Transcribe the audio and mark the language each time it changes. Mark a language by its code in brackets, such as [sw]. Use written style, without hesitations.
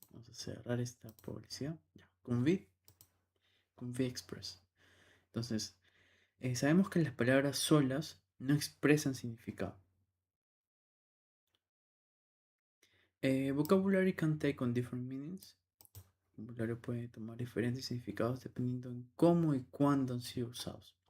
[es] Vamos a cerrar esta publicidad. Ya, convey, express. Entonces, sabemos que las palabras solas no expresan significado. [en] Vocabulary can take on different meanings. [es] El vocabulario puede tomar diferentes significados dependiendo en cómo y cuándo han sido usados.